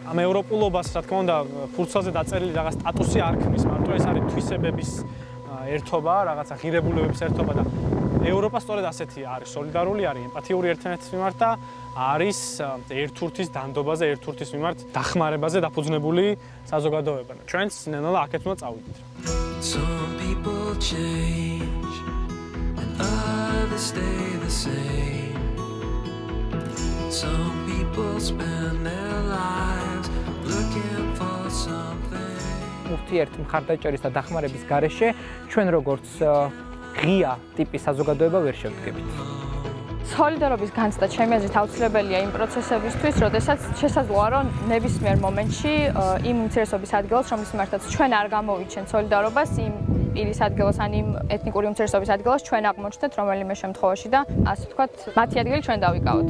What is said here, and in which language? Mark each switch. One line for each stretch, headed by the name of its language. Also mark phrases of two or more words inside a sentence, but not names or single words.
Georgian: ამ ევროპულობას, რა თქმა უნდა, ფურცელზე დაწერილი რაღაც სტატუსი არ ქმნის, მარტო ეს არის თვისებების ერთობა, რაღაცა ღირებულებების ერთობა და ევროპა სწორედ ასეთი არის, სოლიდარული არის, ემპათიური ერთმანეთის მიმართ და არის ერთურთის დანდობაზე, ერთურთის მიმართ დახმარებაზე დაფუძნებული საზოგადოება. ჩვენც ნელა აქეთ უნდა წავიდეთ.
English: Some people change and others stay the same. Some people spend their lives looking for something.
Georgian: ურთიერთ მხარდაჭერის და დახმარების გარეშე ჩვენ როგორც ღია ტიპის საზოგადოება ვერ შევდგებით. სოლიდარობის განცდა ჩემი აზრით აუცილებელია იმ პროცესებისთვის, როდესაც შესაძლოა რომ ნებისმიერ მომენტში იმ უმცირესობის ადგილას, რომლის მიმართაც ჩვენ არ გამოვიჩენთ სოლიდარობას, იმ პირის ადგილას ან იმ ეთნიკური უმცირესობის ადგილას ჩვენ აღმოჩნდეთ რომელიმე შემთხვევაში და ასე ვთქვათ, მათი ადგილი ჩვენ დავიკავოთ.